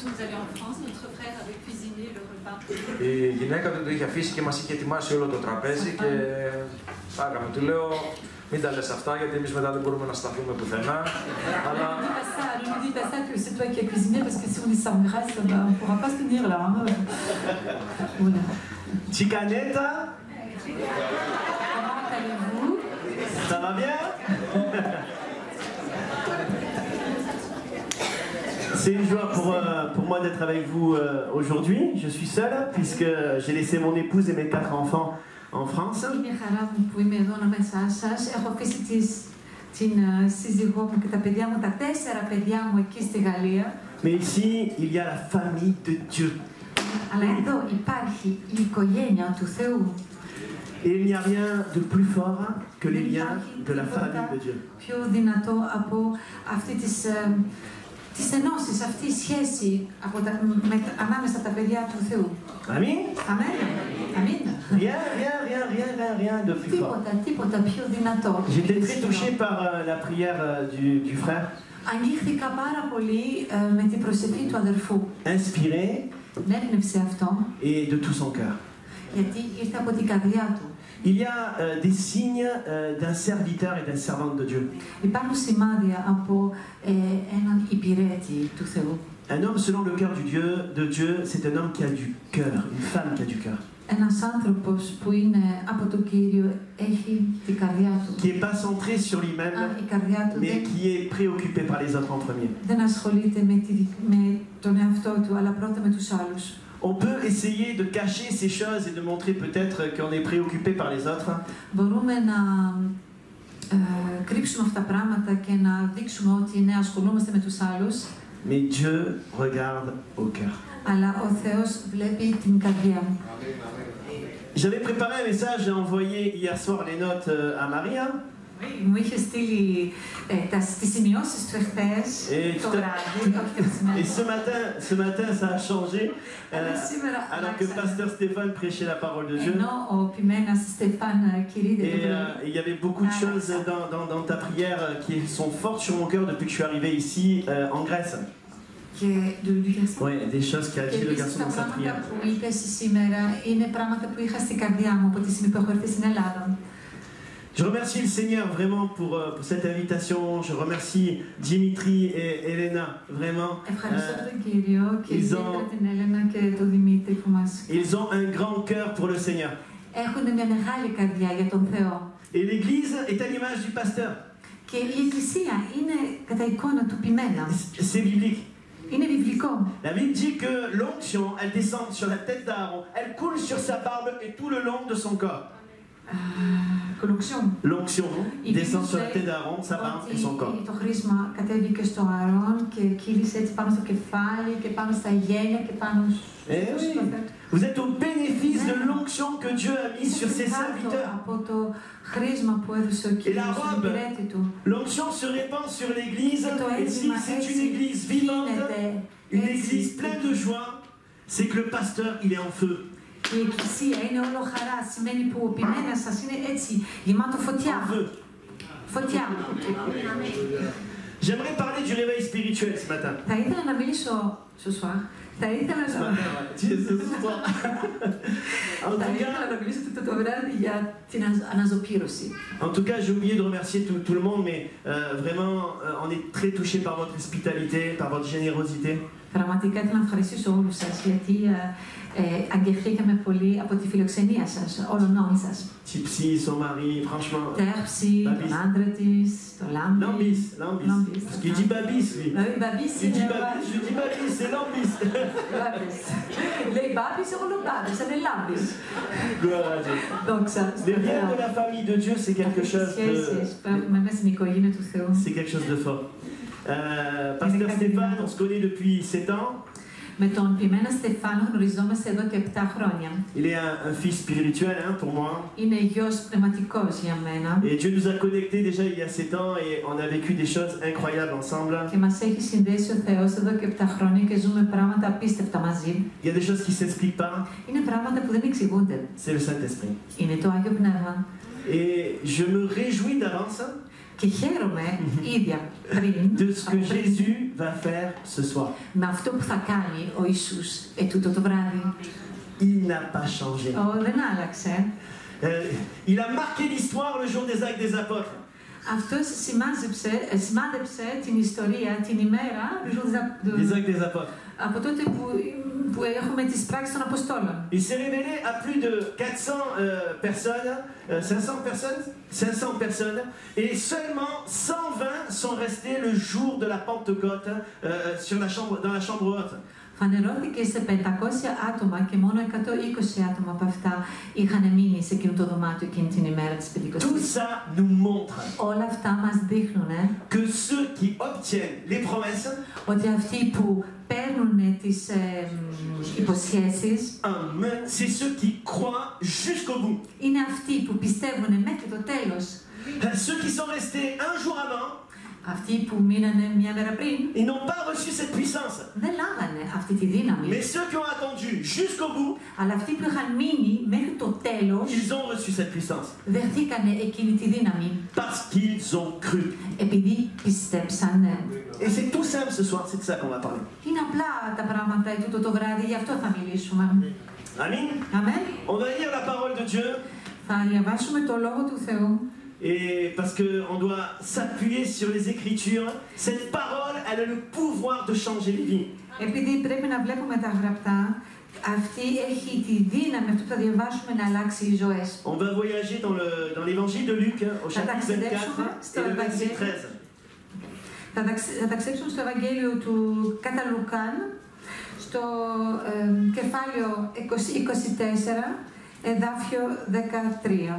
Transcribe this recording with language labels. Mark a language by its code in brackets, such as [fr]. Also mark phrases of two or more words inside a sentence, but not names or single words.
[el] Η γυναίκα του το είχε αφήσει και μας είχε ετοιμάσει όλο το τραπέζι και φάγαμε. Του λέω, μην τα λες αυτά, γιατί εμείς μετά δεν μπορούμε να σταθούμε πουθενά. Αλλά... Τσικανέτα! [fr] Ça va bien? C'est une joie pour moi d'être avec vous aujourd'hui. Je suis seul puisque j'ai laissé mon épouse et mes 4 enfants en France. [el] Είναι χαρά μου που είμαι εδώ ανάμεσά σας. Έχω αφήσει την σύζυγό μου και τα παιδιά μου, τα 4 παιδιά μου εκεί στη Γαλλία. [fr] Mais ici, il y a la famille de Dieu. [el] Αλλά εδώ υπάρχει η οικογένεια του Θεού. [fr] Et il n'y a rien de plus fort que les liens de la famille de Dieu. [el] Πιο δυνατό από αυτή τις ενώσεις, αυτή η σχέση ανάμεσα τα παιδιά του Θεού. Αμήν. Αμήν. [fr] Rien de plus fort. [el] Τίποτα πιο δυνατό. [fr] J'étais très touché par la prière du frère. [el] Αγγίχθηκα πάρα πολύ με την προσευχή του αδερφού. [fr] Inspiré. [el] Με έμπνευσε αυτό. [fr] Et de tout son cœur. [el] Γιατί ήρθε από την καρδιά του. [fr] Il y a des signes d'un serviteur et d'un servante de Dieu. [el] Υπάρχουν σημάδια από έναν υπηρέτη του Θεού. [fr] Un homme selon le cœur de Dieu, c'est un homme qui a du cœur, une femme qui a du cœur. [el] Ένας άνθρωπος που είναι από τον Κύριο έχει την καρδιά του. [fr] Qui est pas centré sur lui-même, mais qui est préoccupé par les autres en premier. [el] Δεν ασχολείται με τον εαυτό του, αλλά πρώτα με τους άλλους. [fr] On peut essayer de cacher ces choses et de montrer peut-être qu'on est préoccupé par les autres. [el] Μπορούμε να κρύψουμε αυτά τα πράγματα και να δείξουμε ότι ναι, ασχολούμαστε με τους άλλους. [fr] Mais Dieu regarde au cœur. [el] Αλλά ο Θεός βλέπει την καρδιά. [fr] J'avais préparé un message, j'ai envoyé hier soir les notes à Maria. [el] Μου είχε στείλει τις σημειώσεις του εχθές το βράδυ, όχι και το σήμερα. [fr] Et ce matin, ça a changé. Alors que Pasteur Stéphane prêchait la parole de Dieu. [el] Ενώ ο Πιμένας Στεφάν κηρύττεται. [fr] Et il y avait beaucoup de choses dans ta prière qui sont fortes sur mon cœur depuis que je suis arrivé ici en Grèce. Oui, des choses qu'a dit le garçon dans sa prière. [el] Που είπες σήμερα είναι πράγματα που είχα στην καρδιά μου από τη στιγμή που έχω έρθει στην Ελλάδα. [fr] Je remercie le Seigneur vraiment pour cette invitation. Je remercie Dimitri et Elena, vraiment. Ils ont un grand cœur pour le Seigneur. Et l'Église est à l'image du pasteur. C'est biblique. La Bible dit que l'onction, elle descend sur la tête d'Aaron, elle coule sur sa barbe et tout le long de son corps. L'onction descend sur la tête d'Aaron, sa barbe et son corps. [el] Το χρήσμα κατέβηκε στο Ααρών και κύλησε έτσι πάνω στο κεφάλι και πάνω στα γένια και πάνω στο... [fr] Vous êtes au bénéfice de l'onction que Dieu a mise sur ses serviteurs. Et la robe, l'onction se répand sur l'église. Et si c'est une église vivante, une église pleine de joie, c'est que le pasteur, il est en feu. [el] Η εκκλησία είναι όλο χαρά, σημαίνει που ο ποιμένας σας είναι έτσι, γεμάτο φωτιά. Φωτιά. [fr] J'aimerais parler du réveil spirituel ce matin. [el] Θα ήθελα να μιλήσω, Σωσουά, θα ήθελα να μιλήσω το βράδυ για την αναζωπήρωση. [fr] En tout cas, j'ai oublié de remercier tout le monde, mais vraiment, on est très touchés par votre hospitalité, par votre générosité. [el] Πραγματικά ήθελα να ευχαριστήσω όλους σας, γιατί αγγεχθήκαμε πολύ από τη φιλοξενία σας, όλων σας. [fr] Tipsy, son mari, franchement. [el] Τέρψη, τον άντρα της, το Λάμπης. [fr] Lambis. Parce qu'il dit Babis, lui. Babis, il dit Babis, je dis Babis, c'est Lambis. [el] Λέει Babis, εγώ λέω Babis, [fr] c'est Lambis. Gloire à Dieu. Donc ça, les liens de la famille de Dieu, c'est quelque chose c'est quelque chose de fort. Pasteur Stéphane, on se connaît depuis 7 ans. [el] Με τον Πιμένα Στεφάνο γνωριζόμαστε εδώ και 7 χρόνια. [fr] Il est un fils spirituel pour moi. [el] Είναι γιος πνευματικός για μένα. [fr] Et Dieu nous a connectés déjà il y a 7 ans et on a vécu des choses incroyables ensemble. [el] Και μας έχει συνδέσει ο Θεός εδώ και 7 χρόνια και ζούμε πράγματα απίστευτα μαζί. [fr] Il y a des choses qui s'expliquent pas. [el] Είναι πράγματα που δεν εξηγούνται. [fr] C'est le Saint-Esprit. [el] Είναι το Άγιο Πνεύμα. [fr] Et je me réjouis d'avance. [el] Και χαίρομαι ήδη πριν [fr] de ce que Jésus va faire ce soir. [el] Με αυτό που θα κάνει ο Ιησούς ετούτο το βράδυ. [fr] Il n'a pas changé. [el] Δεν άλλαξε. [fr] Il a marqué l'histoire le jour des actes des apôtres. [el] Αυτός σημάδεψε την ιστορία, την ημέρα [fr] des actes des apôtres. [el] Από τότε που έχουμε τις πράξεις των Αποστόλων. [fr] Il s'est révélé à plus de 400 personnes, 500 personnes, et seulement 120 sont restés le jour de la Pentecôte dans la chambre haute. [el] Φανερώθηκε σε 500 άτομα και μόνο 120 άτομα από αυτά είχαν μείνει σε εκείνο το δωμάτιο εκείνη την ημέρα της Πεντηκοστής. [fr] Tout ça nous montre [el] όλα αυτά μας δείχνουν [fr] que ceux qui obtiennent les promesses, [el] ότι αυτοί που παίρνουν τις υποσχέσεις, [fr] c'est ceux qui croient jusqu'au bout. [el] Είναι αυτοί που πιστεύουν μέχρι το τέλος. [fr] Ceux qui sont restés un jour avant, [el] αυτοί που μείνανε μια μέρα πριν, [fr] ils n'ont pas reçu cette puissance. [el] Δεν λάβανε αυτή τη δύναμη. [fr] Mais ceux qui ont attendu jusqu'au bout, [el] αλλά αυτοί που είχαν μείνει μέχρι το τέλος, [fr] ils ont reçu cette puissance. [el] Δεχτήκανε εκείνη τη δύναμη. [fr] Parce qu'ils ont cru. [el] Επειδή πιστέψανε. [fr] Et c'est tout simple ce soir, c'est de ça qu'on va parler. [el] Είναι απλά τα πράγματα τούτο το βράδυ, γι' αυτό θα μιλήσουμε. [fr] Amen. Amen. On va lire la parole de Dieu. [el] Θα διαβάσουμε το λόγο του Θεού. [fr] Et parce qu'on doit s'appuyer sur les Écritures, cette parole, elle a le pouvoir de changer les vies. [el] Επειδή πρέπει να βλέπουμε τα γραπτά, αυτή έχει τη δύναμη, αυτό που θα διαβάσουμε, να αλλάξει οι ζωές. [fr] On va voyager dans l'évangile de Luc, au chapitre 24 et le verset 13. [el] Θα ταξιδέψουμε στο Ευαγγέλιο του κατά Λουκάν, στο κεφάλαιο 24, εδάφιο 13.